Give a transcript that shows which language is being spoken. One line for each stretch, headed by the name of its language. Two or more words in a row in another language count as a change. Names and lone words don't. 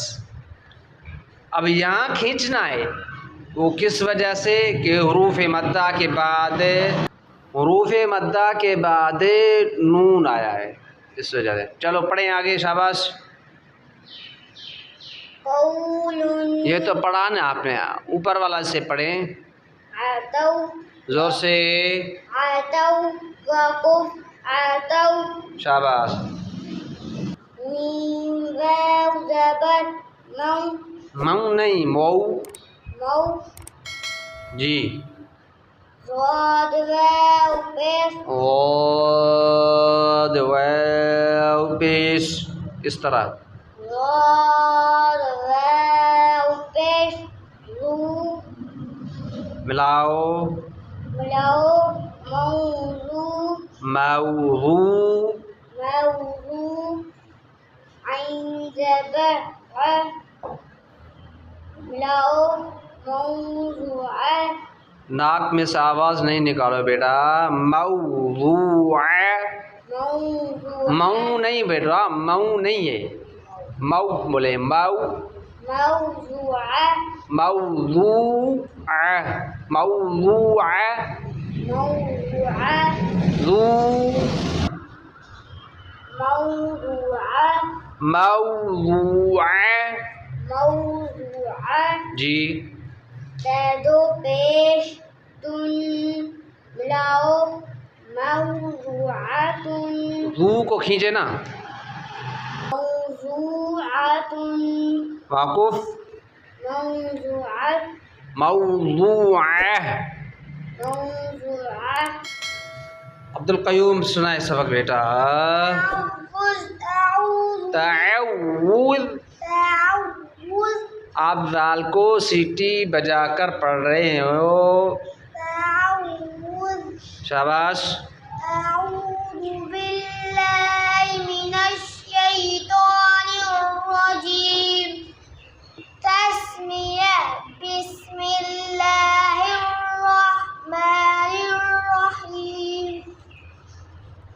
Urdu: اب یہاں کھینچنا ہے، وہ کس وجہ سے کہ حروف مدہ کے بعد نون آیا ہے، اس وجہ سے. چلو پڑھیں آگے. شاباش. قول یہ تو پڑھا نا آپ نے، اوپر والا سے پڑھیں عتوا زور سے. عتوا وقف عتوا. شاباش. میم واو زبر مو. مو نہیں مو. مو. جی. صاد واو پیش. واد واو پیش اس طرح. صاد واو پیش. رو ملاؤ. ملاو موضوع. موضوع. موضوع. عین زبر ع. ملاو موضوع. ناک میں سے آواز نہیں نکالو بیٹا. موضوع. موضوع. مئو نہیں بیٹا، مئو نہیں ہے، مئو بولے. مئو. موضوع. موضوع. موضوع. موضوع. ذو. موضوع. موضوع. موضوع. جی. دو پیش تن. ملاؤ موضوعات. ذو کو کھینچے نا. موضوعات. واقف. موضوعات. موضوع. موضوع. عبدالقیوم سنائے سبق بیٹا. تعوذ. تعوذ. آپ دال کو سیٹی بجا کر پڑھ رہے ہو. تعوذ. شاباش.
Arabic: أعوذ بالله من الشيطان الرجيم. تسمية بسم الله الرحمن الرحيم.